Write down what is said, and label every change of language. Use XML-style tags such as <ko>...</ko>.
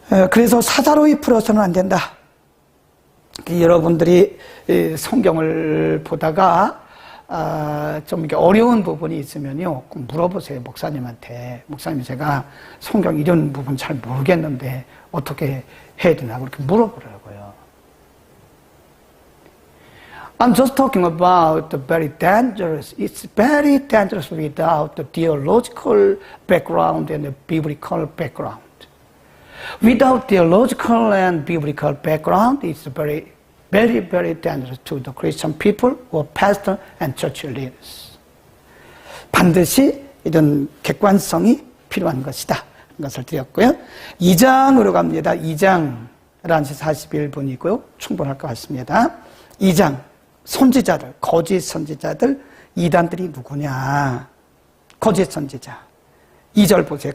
<ko>그래서 사사로이 풀어서는 안 된다. 여러분들이 성경을 보다가 좀 이렇게 어려운 부분이 있으면요, 꼭 물어보세요. 목사님한테. 목사님, 제가 성경 이런 부분 잘 모르겠는데 어떻게 해야 되나 그렇게 물어보라고요.</ko> <en>I'm just talking about the very dangerous. It's very dangerous without the theological background and the biblical background. Without theological and biblical background, it's very, very, very dangerous to the Christian people or pastor and church leaders.</en> <ko>반드시 이런 객관성이 필요한 것이다. 것을 드렸고요. 2장으로 갑니다. 2장 11시 41분이고요. 충분할 것 같습니다. 2장. 선지자들, 거짓 선지자들, 이단들이 누구냐? 거짓 선지자. 2절 보세요.</ko>